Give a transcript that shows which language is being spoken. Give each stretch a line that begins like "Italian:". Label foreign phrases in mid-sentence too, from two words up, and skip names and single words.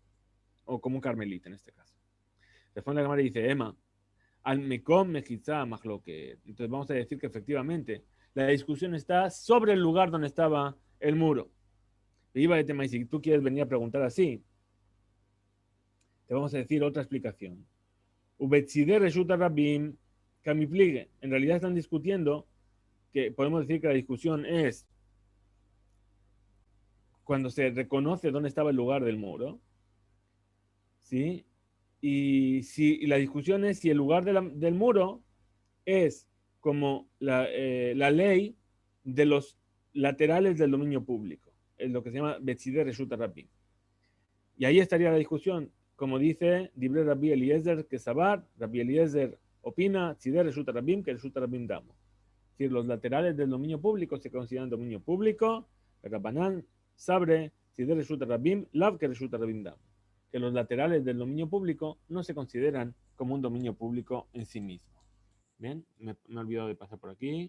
Spanish: O como un carmelita en este caso. Después la Gemara dice,
Aramaic: אימא על מקום מחיצה מחלוקת.
Spanish: Entonces vamos a decir que efectivamente la discusión está sobre el lugar donde estaba el muro. Y si tú quieres venir a preguntar así, te vamos a decir otra explicación.
Aramaic: ובצדי רשות הרבים קמיפלגי.
Spanish: En realidad están discutiendo que podemos decir que la discusión es cuando se reconoce dónde estaba el lugar del muro, ¿sí? Y la discusión es si el lugar del muro es como la ley de los laterales del dominio público. Es lo que se llama
Aramaic: בצדי רשות הרבים.
Spanish: Y ahí estaría la discusión, como dice
Aramaic: דברי רבי אליעזר קסבר,
Spanish: Rabbi Eliezer opina,
Aramaic: צידי רשות הרבים כרשות הרבים דמו.
Spanish: Es decir, los laterales del dominio público se consideran dominio público,
Aramaic: רבנן סברי צידי רשות הרבים לאו כרשות הרבים דמו.
Spanish: Que los laterales del dominio público no se consideran como un dominio público en sí mismo. Bien, me he olvidado de pasar por aquí.